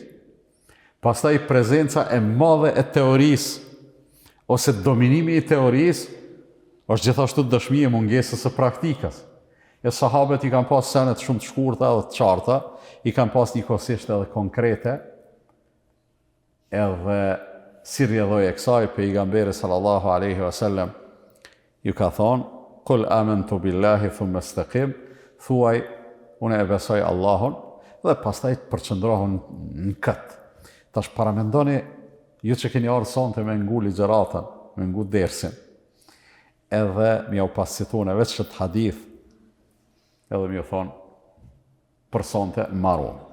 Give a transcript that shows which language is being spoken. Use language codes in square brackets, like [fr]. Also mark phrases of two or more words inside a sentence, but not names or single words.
[sq] Pastaj prezenca e madhe e teorisë ose dominimi i teorisë është gjithashtu dëshmi e mungesës së praktikës. E sahabët i kanë pas senet shumë të shkurta edhe të qarta, i kanë pas njëkohësisht edhe konkrete, edhe si rrjedhoi e kësaj pejgamberi [ar] صلى الله عليه وسلم [sq] ju ka thonë: [ar] "قل آمنت بالله ثم استقم", [sq] thuaj unë e besoj Allahun dhe pastaj përqendrohen në këtë. Tash paramendoni ju që keni ardhur sonte me ngu ligjëratën, me ngu dersin, edhe më u pasituan vetë ç't hadith, edhe më u thonë për sonte marrun.